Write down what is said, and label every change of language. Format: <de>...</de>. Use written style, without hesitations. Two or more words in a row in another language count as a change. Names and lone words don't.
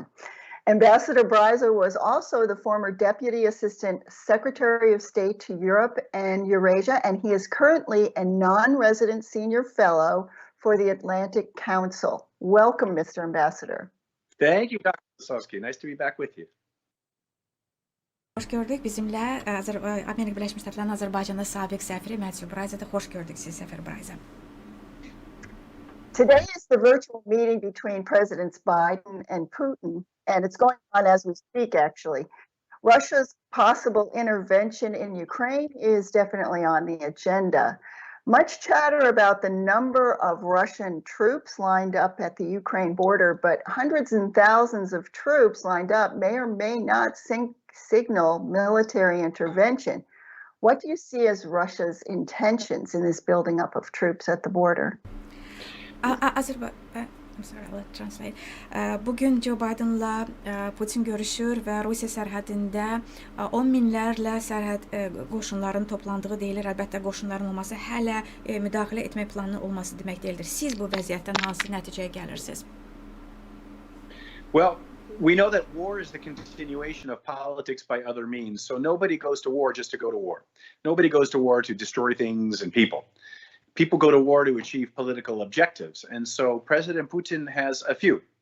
<en>Ambassador Brayza was also the former Deputy Assistant Secretary of State to Europe and Eurasia, and he is currently a non-resident senior fellow for the Atlantic Council. Welcome, Mr. Ambassador. Thank you, Dr. Lasowski. Nice to be back with you.</en> <az>Hoş gördük. Bizimle Amerika Birləşmiş Ştatlarının Azərbaycanda sabiq səfiri Mətyu Brayza'da. Hoş gördük sizi, səfir Brayza.</az> <en>Today is the virtual meeting between Presidents Biden and Putin, and it's going on as we speak, actually. Russia's possible intervention in Ukraine is definitely on the agenda. Much chatter about the number of Russian troops lined up at the Ukraine border, but hundreds and thousands of troops lined up may or may not signal military intervention. What do you see as Russia's intentions in this building up of troops at the border? I'm sorry, I'll translate.</en> <az>Bugün Joe Biden'la Putin görüşür və Rusiya sərhədində 10 minlərlə sərhəd qoşunların toplandığı deyilir. Əlbəttə qoşunların olması hələ müdaxilə etmək planının olması demək deyildir. Siz bu vəziyyətdən hansı nəticəyə gəlirsiniz?</az> <en>Well, we know that war is the continuation of politics by other means. So nobody goes to war just to go to war. Nobody goes to war to destroy things and people. People go to war to achieve political objectives, and so President Putin has a few.</en>